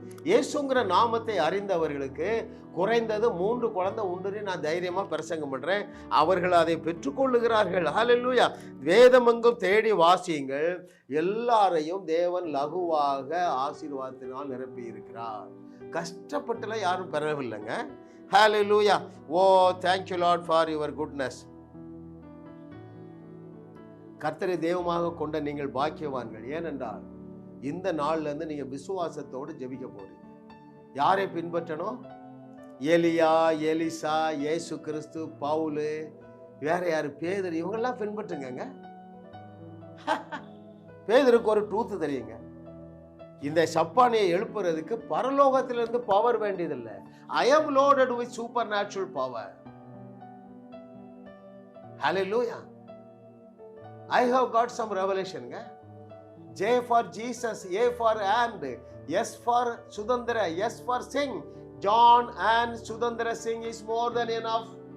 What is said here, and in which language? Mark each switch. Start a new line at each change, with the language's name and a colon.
Tamil: இயேசுங்கிற நாமத்தை அறிந்தவர்களுக்கு குறைந்தது 3 குழந்தை உண்டுன்னு நான் தைரியமா பிரசங்கம் பண்றேன். அவர்கள் அதை பெற்றுக்கொள்ளுகிறார்கள். ஹல்லேலூயா. வேதமெங்கும் தேடி வாசியுங்கள், எல்லாரையும் தேவன் லகுவாக ஆசீர்வாதத்தினால் நிரப்பி இருக்கிறார். கஷ்டப்பட்டுல யாரும் பெறவில்லைங்க. ஹல்லேலூயா.
English: Oh thank you Lord for your goodness.
Tamil: கர்த்தரை தெய்வமாக கொண்ட நீங்கள் பாக்கியவான்கள். ஏனென்றால் இந்த நாள்ல இருந்து நீங்க விசுவாசத்தோடு ஜெபிக்க போறீங்க. யாரை பின்பற்றணும்? எலியா, எலிசா, இயேசு கிறிஸ்து, பவுலு, வேற யாரு? பேதுரு. இவங்கெல்லாம் பின்பற்றுங்க. பேதுருக்கு ஒரு ட்ரூத் தெரியுங்க. இந்த சப்பானியை எழுப்புறதுக்கு பரலோகத்திலிருந்து பவர் வேண்டியதில்லை.
English: I am loaded with supernatural power. Hallelujah. I have got some revelation. J for Jesus, A for and, S for Sudandra, S for sing. John and Sudandra sing is more than enough.